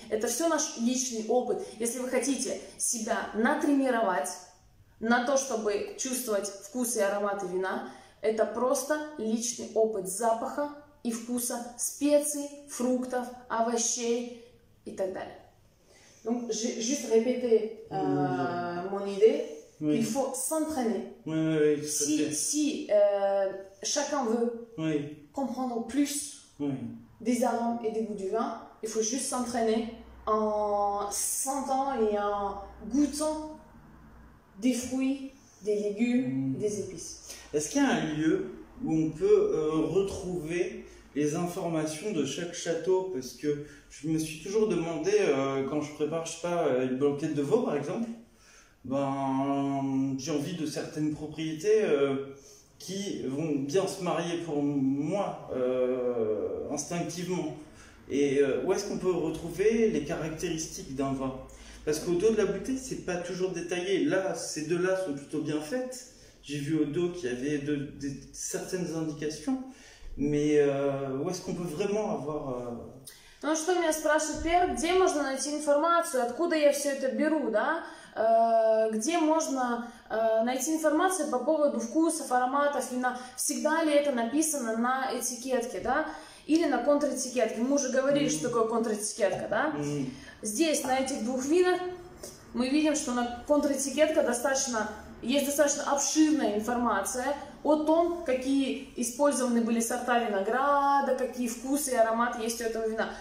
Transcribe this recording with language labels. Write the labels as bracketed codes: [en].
[ru] Это все наш личный опыт. Если вы хотите себя натренировать на то, чтобы чувствовать вкус и ароматы вина, это просто личный опыт запаха и вкуса специй, фруктов, овощей и так далее. [fr] Donc, j'ai juste répété mon idée. Oui. Il faut s'entraîner. Oui, Si chacun veut comprendre plus des arômes et des goûts du vin, il faut juste s'entraîner en sentant et en goûtant des fruits, des légumes, des épices. Est-ce qu'il y a un lieu où on peut retrouver les informations de chaque château? Parce que je me suis toujours demandé, quand je prépare, je sais pas, une blanquette de veau par exemple, j'ai envie de certaines propriétés qui vont bien se marier pour moi instinctivement. Et où est-ce qu'on peut retrouver les caractéristiques d'un vin? Parce qu'au dos de la bouteille, c'est pas toujours détaillé. Là, ces deux-là sont plutôt bien faites. J'ai vu au dos qu'il y avait certaines indications. Mais où est-ce qu'on peut vraiment avoir... [ru] Ну, что меня спрашивают, Пьер, где можно найти информацию, откуда я все это беру, да? Где можно найти информацию по поводу вкусов, ароматов вина? Всегда ли это написано на этикетке, да? Или на контр-этикетке? Мы уже говорили, что такое контр-этикетка, да? Здесь, на этих двух винах, мы видим, что на контр-этикетке есть достаточно обширная информация о том, какие использованы были сорта винограда, какие вкусы и ароматы есть у этого вина.